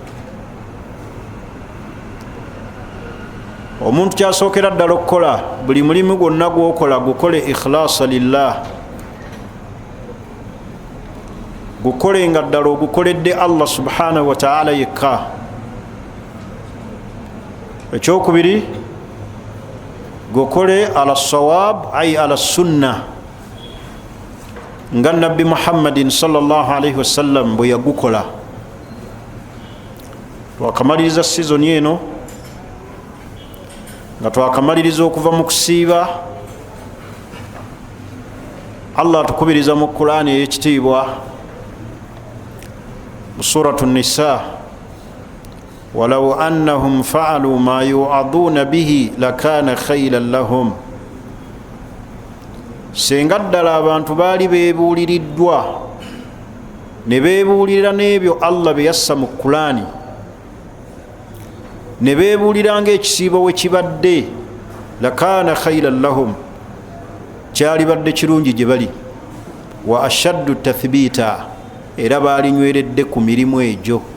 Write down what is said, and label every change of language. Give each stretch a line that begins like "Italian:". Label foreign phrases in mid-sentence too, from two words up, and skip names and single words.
Ganda: Omuntu kyasookera ddala okukola buli mulimu gwonna gwokola gukole
Arabic: ikhlasa lillah,
Ganda: gukole nga ddala ogukoledde Allah
Arabic: subhanahu wa ta'ala
Ganda: yekka. Ekyokubiri, gukole
Arabic: ala sawab ay ala sunna
Ganda: nga Nabbi Muhammadin
Arabic: sallallahu alaihi wasallam
Ganda: bwe yagukola. Twakamaliriza sizoni eno nga twakamaliriza okuva mu kusiiba. Allah atukubiriza mu Qur'ani ey'ekitiibwa mu suratu Nisa,
Arabic: walaw annahum fa'alu ma yu'aduna bihi lakana khayran lahum.
Ganda: Senga ddala abantu baali beebuuliriddwa ne beebuulira n'ebyo Allah bye yassa mu Qur'ani, ne beebuulira ng'ekisiibo we kibadde,
Arabic: lakana khayran lahum,
Ganda: kyali badde kirungi gye bali,
Arabic: wa ashaddu tathbita,
Ganda: era baalinyweredde ku mirimu egyo.